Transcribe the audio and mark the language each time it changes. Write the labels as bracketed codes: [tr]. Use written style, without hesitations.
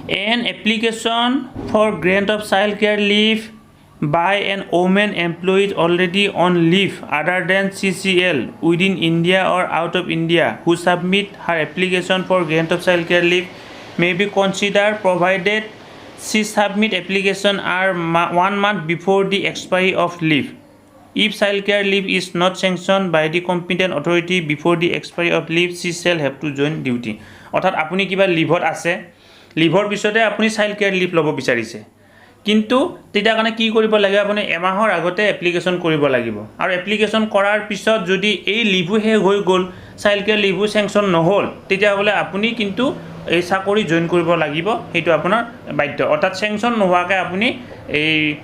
[en] An application for grant of child care leave by an woman employee already on leave other than CCL within India or out of India who submit her application for grant of child care leave may be considered provided she submit application are 1 month before the expiry of leave. If child care leave is not sanctioned by the competent authority before the expiry of leave she shall have to join duty. [as] অৰ্থাৎ আপুনি কিবা লিভত আছে liver পিছতে আপুনি child care live ল'ব বিচাৰিছে কিন্তু তেতিয়া কাৰণে কি কৰিব লাগে আপুনি এমাহৰ আগতে এপ্লিকেশ্যন কৰিব লাগিব আৰু এপ্লিকেশ্যন কৰাৰ পিছত যদি এই লিভো শেষ হৈ গ'ল চাইল্ড কেয়াৰ লিভো চেংচন নহ'ল তেতিয়াহ'লে আপুনি কিন্তু এই চাকৰি জইন কৰিব লাগিব সেইটো আপোনাৰ বাধ্য অৰ্থাৎ চেংচন নোহোৱাকৈ আপুনি এই